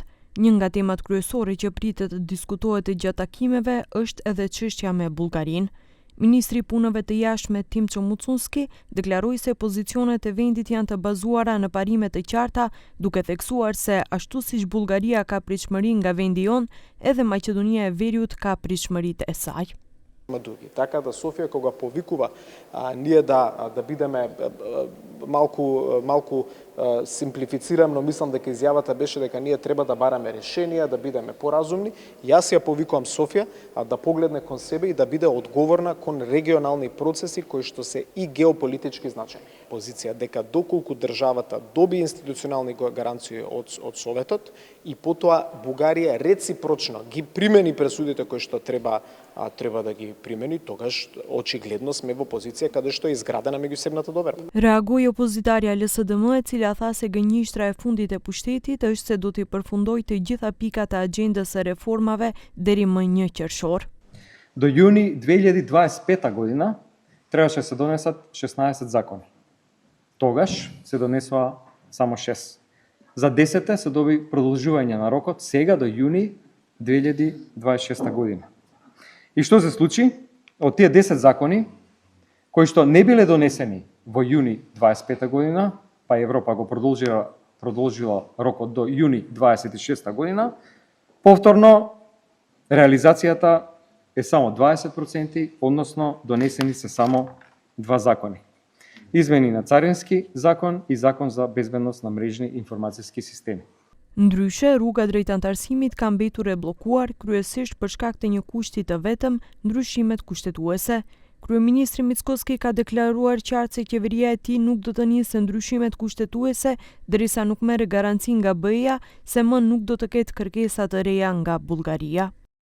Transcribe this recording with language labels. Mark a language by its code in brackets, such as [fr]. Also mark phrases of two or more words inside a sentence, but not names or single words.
[sq] Një nga temat kryesore që pritet të diskutohet gjatë takimeve është edhe çështja me Bullgarinë. Ministri i Punëve të Jashtme Timço Mucunski deklaroi se pozicionet e vendit janë të bazuara në parime të qarta, duke theksuar se ashtu siç Bullgaria ka pritshmëri nga vendi jon, edhe Maqedonia e Veriut ka pritshmëritë e saj. [mk] Така да Софија кога повикува ние да бидеме малку симплифицирам, но мислам дека изјавата беше дека ние треба да бараме решенија, да бидеме поразумни. Јас ја повикувам Софија да погледне кон себе и да биде одговорна кон регионални процеси кои што се и геополитички значајни. Позиција дека доколку државата доби институционални гаранции од Советот и потоа Бугарија реципрочно ги примени пресудите кои што треба да ги примени, тогаш очигледно сме во позиција каде што е изградена меѓусебната доверба. [sq] Reagoi opozitaria LSDM, e cila tha se gënjeshtra e fundit e pushtetit është se do t'i përfundojë të gjitha pikat e agjendës së reformave deri më 1 qershor. [mk] До јуни 2025 година требаше се донесат 16 закони. Тогаш се донесува само 6. За 10 се доби продолжување на рокот сега до јуни 2026 година. И што се случи? Од тие 10 закони, кои што не биле донесени во јуни 25 година, па Европа го продолжила рокот до јуни 26 година, повторно реализацијата е само 20%, односно донесени се само 2 закони. Измени на Царински закон и закон за безбедност на мрежни информацијски системи. [sq] Ndryshe, rruga drejt antarësimit ka mbetur e bllokuar kryesisht për shkak të një kushti të vetëm, ndryshimet kushtetuese. Kryeministri Mickoski ka deklaruar qartë se qeveria e tij nuk do të nisë ndryshimet kushtetuese derisa nuk merr garanci nga BE-ja se më nuk do të ketë kërkesa të reja nga Bullgaria.